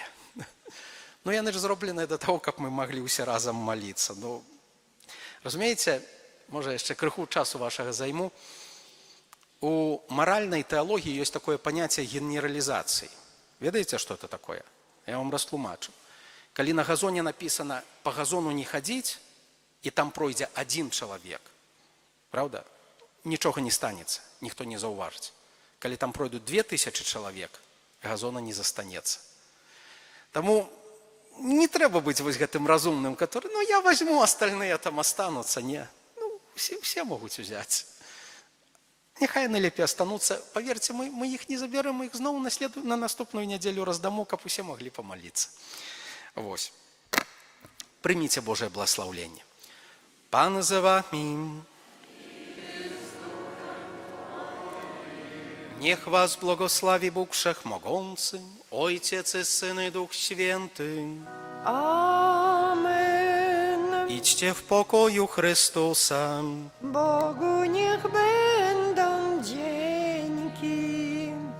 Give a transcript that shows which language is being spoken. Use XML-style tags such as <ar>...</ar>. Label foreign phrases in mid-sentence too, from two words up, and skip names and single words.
<be>Ну, яны ж зробленыя да таго, каб мы маглі ўсе разам маліцца. Ну, разумееце, можа, яшчэ крыху часу вашага займу. У маральнай тэалогіі ёсць такое паняцце генералізацыі. Ведаеце, што</be> <ru>это такое?</ru> <be>Я вам растлумачу. Калі на газоне</be> <ru>написано «по газону не ходить»,</ru> <be>і там пройдзе один чалавек, правда, нічога не станецца, ніхто не заўважыць. Калі там пройдуць 2000 чалавек, газона не застанецца. Таму не трэба быць вось гэтым разумным,</be> <ru>который, ну, я возьму, остальные там останутся.</ru> <be>Не, ну, все могуць узяць. Няхай яны лепей остануцца. Поверьте, мы іх не заберем, мы іх зноў на наступную нядзелю раздаму, каб усе маглі помолиться. Вось. Прыміце Божае благословление. Пан за вами.</be> <pl>Niech was błogosławi Bóg Wszechmogący, Ojciec i Syn i Duch Święty. Amen. Idźcie w pokoju Chrystusa. Bogu niech będą dzięki.</pl>